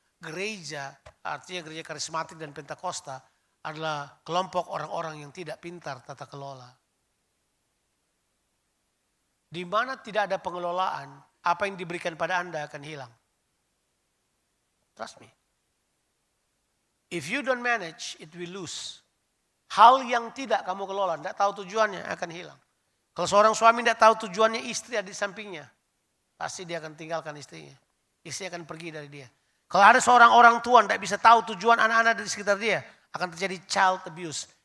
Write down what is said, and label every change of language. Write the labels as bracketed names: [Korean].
[Indonesian] Gereja, artinya gereja karismatik dan Pentakosta adalah kelompok orang-orang yang tidak pintar tata kelola. Di mana tidak ada pengelolaan, apa yang diberikan pada Anda akan hilang. [English] Trust me. If you don't manage, it will lose. [Indonesian] Hal yang tidak kamu kelola, tidak tahu tujuannya akan hilang. Kalau seorang suami tidak tahu tujuannya, istri ada di sampingnya. Pasti dia akan tinggalkan istrinya. Istri akan pergi dari dia. Kalau ada seorang orang tua tidak bisa tahu tujuan anak-anak di sekitar dia, akan terjadi child abuse.